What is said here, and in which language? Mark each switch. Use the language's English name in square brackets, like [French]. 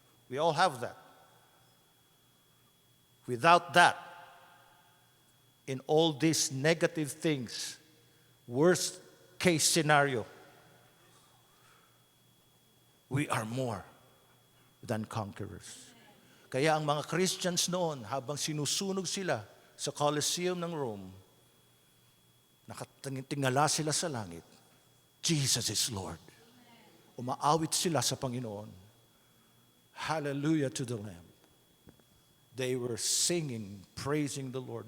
[English] We all have that. Without that, in all these negative things, worst case scenario, we are more than conquerors. [Filipino] Kaya ang mga Christians noon, habang sinusunog sila sa Colosseum ng Rome, nakatingala sila sa langit, [English] Jesus is Lord. [Filipino] Umaawit sila sa Panginoon. [English] Hallelujah to the Lamb. They were singing, praising the Lord.